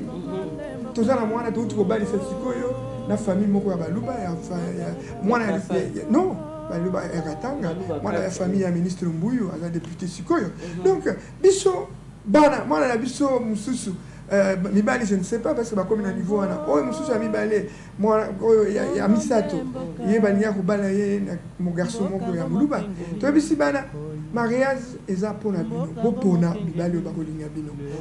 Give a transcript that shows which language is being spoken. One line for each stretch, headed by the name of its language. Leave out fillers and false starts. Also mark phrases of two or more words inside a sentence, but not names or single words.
Lingala: Toza na mwana to tukobali sikoyo na famille moko ya baluba ya mwana ya non baluba ya Katanga mwana ya famille ya ministre Mbuyu aza député sikoyo. Donc biso bana mwana na biso mususu mibali
French: je ne sais pas parce que
Lingala: bakomi na niveau wana oyo mususu ya mibale mwana oyo ya misato ye bania ko bala ye mo garçon moko ya muluba to bisi bana mariage eza pona bino bo pona mibali ba ko linga bino parce